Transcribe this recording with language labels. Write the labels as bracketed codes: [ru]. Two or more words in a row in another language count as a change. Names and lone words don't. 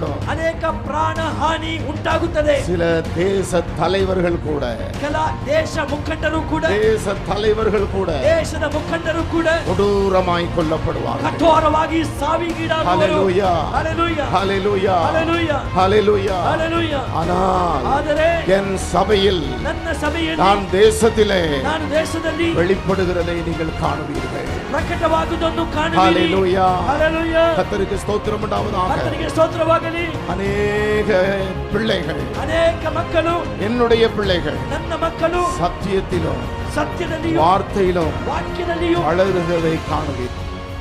[kn] ಅನೇಕ ಪ್ರಾಣ ಹಾನಿ ಉಂಟಾಗುತ್ತದೆ [ta] சில தேச தலைவர்கள் கூட [kn] ಕೆಲ ದೇಶ ಮುಖಂಡರು ಕೂಡ ದೇಶದ ಮುಖಂಡರು ಕೂಡ [ta] கொடூரமாய் கொல்லப்படுவார்கள் [kn] ಕಠೋರವಾಗಿ ಸಾವಿಗೀಡಾಗುವರು ஹalleluya ஹalleluya ஹalleluya ஹalleluya ஹalleluya [ta] ஆனால் என் சபையில் [kn] ನನ್ನ ಸಭೆಯಲ್ಲಿ [ta] நான் [kn] ದೇಶದಲ್ಲಿ [ta] வெளிப்படுகிறதை நீங்கள் காணுவீர்கள் [kn] ಪ್ರಕಟವಾಗುವುದನ್ನು ಕಾಣುವಿರಿ ஹalleluya ஹalleluya [ta] கர்த்தருக்கு ஸ்தோத்திரம் உண்டாவதாக [kn] கர்த்தருக்கு ಸ್ತೋತ್ರವಾಗಲಿ [ta] அநேக பிள்ளைகள் [kn] ಅನೇಕ ಮಕ್ಕಳು [ta] என்னுடைய பிள்ளைகள் [kn] ನನ್ನ ಮಕ್ಕಳು [ta] சத்தியத்திலும் [kn] ಸತ್ಯದಲ್ಲಿಯೂ [ta] வார்த்தையிலும் [kn] ವಾಕ್ಯದಲ್ಲಿಯೂ [ta] வளருகிறதை காணுவீர்கள்